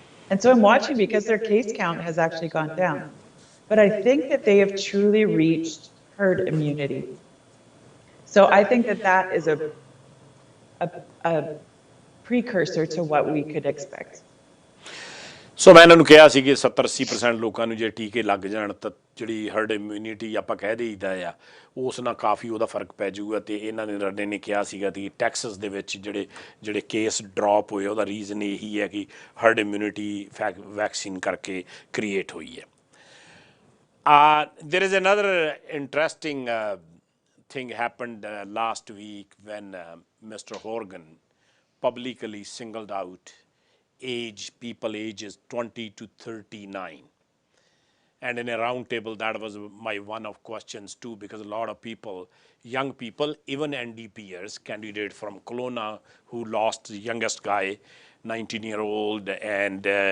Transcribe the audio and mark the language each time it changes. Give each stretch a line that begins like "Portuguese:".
English: And so I'm watching because their case count has actually gone down. But I think that they have truly reached herd immunity. So I think that is a precursor to what we could expect.
Punjabi: ਸੋ ਮੈਂ ਇਹਨਾਂ ਨੂੰ ਕਿਹਾ ਸੀ ਕਿ 70-80% ਲੋਕਾਂ ਨੂੰ ਜੇ ਟੀਕੇ ਲੱਗ ਜਾਣ ਤਾਂ ਜਿਹੜੀ ਹਰਡ ਇਮਿਊਨਿਟੀ ਆਪਾਂ ਕਹਿ ਦੇਈਦਾ ਆ ਉਸ ਨਾਲ ਕਾਫੀ ਉਹਦਾ ਫਰਕ ਪੈ ਜਾਊਗਾ. ਅਤੇ ਇਹਨਾਂ ਨੇ ਰਨੇ ਨੇ ਕਿਹਾ ਸੀਗਾ ਕਿ ਟੈਕਸਸ ਦੇ ਵਿੱਚ ਜਿਹੜੇ ਕੇਸ ਡਰੋਪ ਹੋਏ ਉਹਦਾ ਰੀਜ਼ਨ ਇਹੀ ਹੈ ਕਿ ਹਰਡ ਇਮਿਊਨਿਟੀ ਵੈਕਸੀਨ ਕਰਕੇ ਕ੍ਰੀਏਟ ਹੋਈ ਹੈ.
English: There is another interesting thing happened last week when Mr. Horgan publicly singled out people ages 20 to 39, and in a round table that was my one of questions too, because a lot of people, young people, even NDPers, candidate from Kelowna who lost the youngest guy, 19-year-old, and